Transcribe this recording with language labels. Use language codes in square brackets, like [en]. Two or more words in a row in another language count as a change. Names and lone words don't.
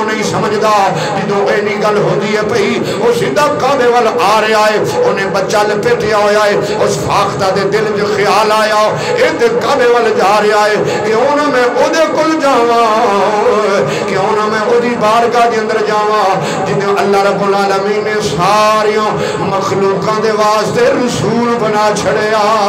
[pa] نہیں سمجھ دا جدو اینی گل ہو دیئے پہی وہ سیدھا کعبے وال آ رہے آئے انہیں بچہ لپیٹیا ہویا ہے اس فاختہ دے دل جو خیال آیا اے دے کعبے وال جا رہے آئے کیوں نہ میں او دے کل جاواں کیوں نہ میں او دی بارگاہ دے اندر جاواں جنہیں اللہ [ar] رب العالمین [pa] نے ساریوں مخلوقاں دے واسطے رسول بنا چھڑیا